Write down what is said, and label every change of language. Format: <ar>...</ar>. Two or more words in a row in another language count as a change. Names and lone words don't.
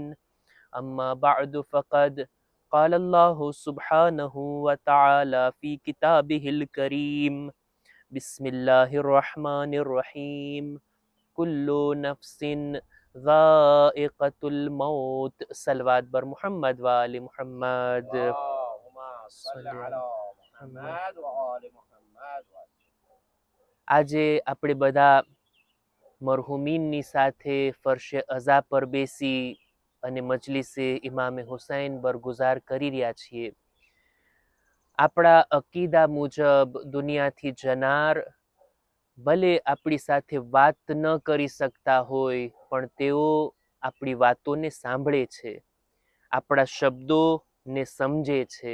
<ar>أما بعد فقد قال الله سبحانه وتعالى في كتابه الكريم بسم الله الرحمن الرحيم كل نفس ذائقة الموت.</ar> <fa>صلوات بر محمد و آل محمد.</fa> <ar>اللهم صل على محمد وآل محمد.</ar> <gu>આજે આપણે બધા મરહુમીનની સાથે ફરશે અઝા પર બેસી અને મજલિસે ઇમામે હુસૈન બરગુજાર કરી રહ્યા છીએ. આપણા અકીદા મુજબ દુનિયાથી જનાર ભલે આપણી સાથે વાત ન કરી શકતા હોય પણ તેઓ આપણી વાતોને સાંભળે છે, આપણા શબ્દોને સમજે છે.</gu>